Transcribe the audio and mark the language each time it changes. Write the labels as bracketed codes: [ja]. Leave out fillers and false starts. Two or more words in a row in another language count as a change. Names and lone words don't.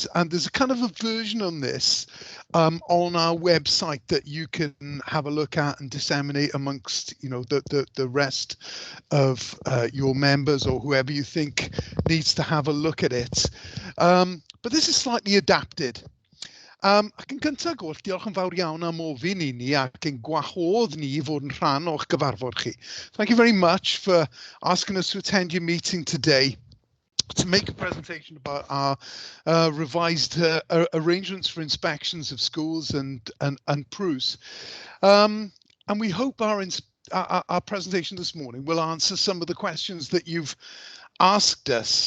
[en] And there's a kind of a version on this on our website that you can have a look at and disseminate amongst, you know, the rest of your members or whoever you think needs to have a look at it. But this is slightly adapted. [cy] Ac yn gyntaf gwrth, diolch yn fawr iawn am ofyn I ni ac yn gwahodd ni I fod yn rhan o'ch gyfarfod chi. [en] Thank you very much for asking us to attend your meeting today to make a presentation about our revised arrangements for inspections of schools and PRUs. And we hope our presentation this morning will answer some of the questions that you've asked us.